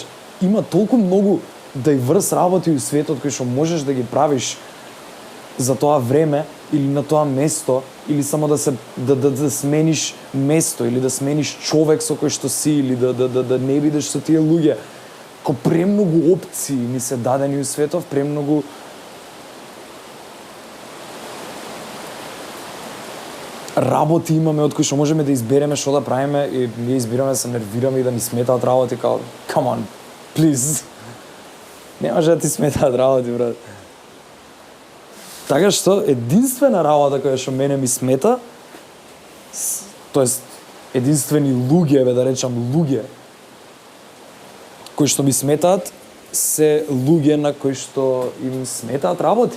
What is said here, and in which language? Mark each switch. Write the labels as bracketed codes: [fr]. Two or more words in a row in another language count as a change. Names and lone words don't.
[mk] Има толку многу diverse работи у светот кои што можеш да ги правиш за тоа време или на тоа место, или само да смениш место, или да смениш човек со кој што си, или да не бидеш со тие луѓе. Премногу опции ни се дадени у светов, премногу работи имаме од кои што можеме да избереме што да правиме и ние избираме да се нервираме и да ни сметаат работи, као [en] come on, please. [mk] Не може да ти сметаат работи, брат. Така што единствена работа која што мене ми смета, тоест единствени луѓе, да речам луѓе, кои што ми сметаат, се луѓе на кои што им сметаат работи.